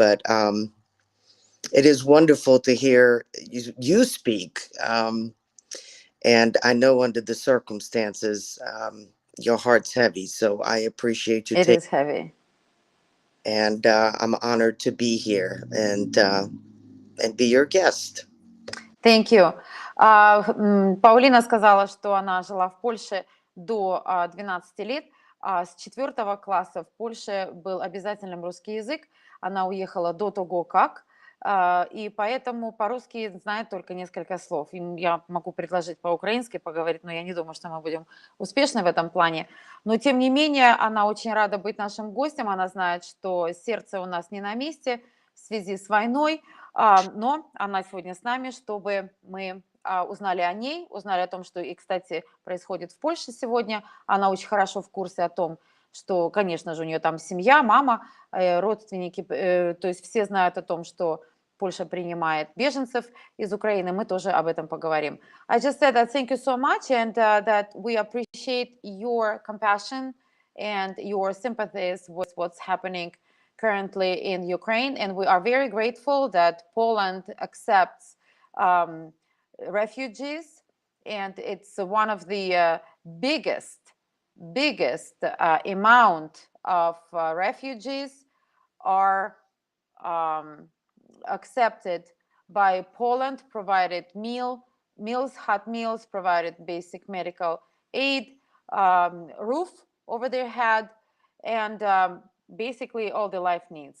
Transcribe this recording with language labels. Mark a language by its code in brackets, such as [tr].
[en] But it is wonderful to hear you speak, and I know under the circumstances, your heart's heavy, so I appreciate you. It is heavy. And I'm honored to be here and be your guest. Thank you. [ru] Паулина сказала, что она жила в Польше до 12 лет. С 4 класса в Польше был обязательным русский язык. Она уехала до того, как. И поэтому по-русски знает только несколько слов. Я могу предложить по-украински поговорить, но я не думаю, что мы будем успешны в этом плане. Но тем не менее, она очень рада быть нашим гостем. Она знает, что сердце у нас не на месте в связи с войной, но она сегодня с нами, чтобы мы узнали о ней, узнали о том, что, и, кстати, происходит в Польше сегодня. Она очень хорошо в курсе о том, что, конечно же, у нее там семья, мама, родственники, то есть все знают о том, что Польша принимает беженцев из Украины. Мы тоже об этом поговорим. [en] I just said that thank you so much, and that we appreciate your compassion and your sympathies with what's happening currently in Ukraine, and we are very grateful that Poland accepts refugees, and it's one of the biggest amount of refugees are accepted by Poland, provided meals, hot meals, provided basic medical aid, roof over their head, and basically all the life needs.